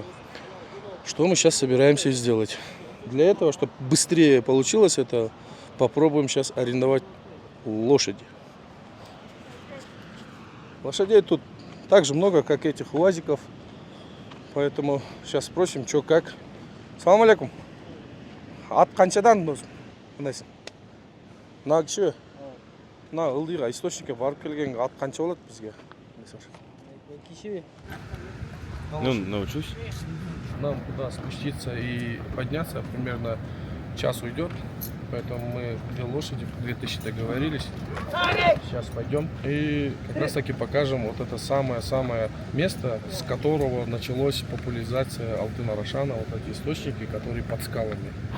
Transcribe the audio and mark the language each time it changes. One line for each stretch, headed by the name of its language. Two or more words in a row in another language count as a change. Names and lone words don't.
Russian: Что мы сейчас собираемся сделать? Для этого, чтобы быстрее получилось это, попробуем сейчас арендовать лошади. Лошадей тут так же много, как этих уазиков. Поэтому сейчас спросим, что как.
Arabic: سلام عليكم.
Kazakh: Ат қаншадан мынайсың? Мына кіші, мына ылдиға источникке барып келген ат қанша болады бізге? Кише.
Russian: Ну, научусь. Нам куда спуститься и подняться примерно час уйдет. Поэтому мы 2 лошади, 2000 договорились. Сейчас пойдем и как раз таки покажем вот это самое-самое место, с которого началась популяризация Алтын Арашана, вот эти источники, которые под скалами.